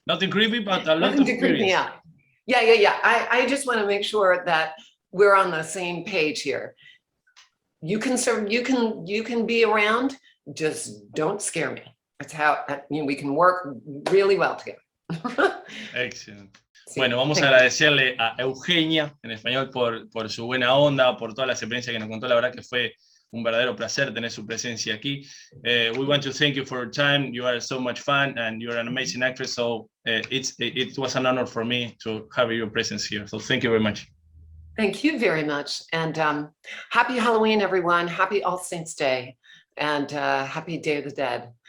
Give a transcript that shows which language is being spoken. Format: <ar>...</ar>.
<en>creepy, but a lot of creepy. Yeah. I just want to make sure that we're on the same page here. You can be around, just don't scare me. That's how, you know, we can work really well together.</en> <es>Excelente. Bueno, vamos a agradecerle a Eugenia, en español, por su buena onda, por todas las experiencias que nos contó. La verdad que fue un verdadero placer tener su presencia aquí.</es> <en>We want to thank you for your time. You are so much fun, and you're an amazing actress. So it was an honor for me to have your presence here. So thank you very much. Thank you very much. And happy Halloween, everyone. Happy All Saints Day, and happy Day of the Dead.</en>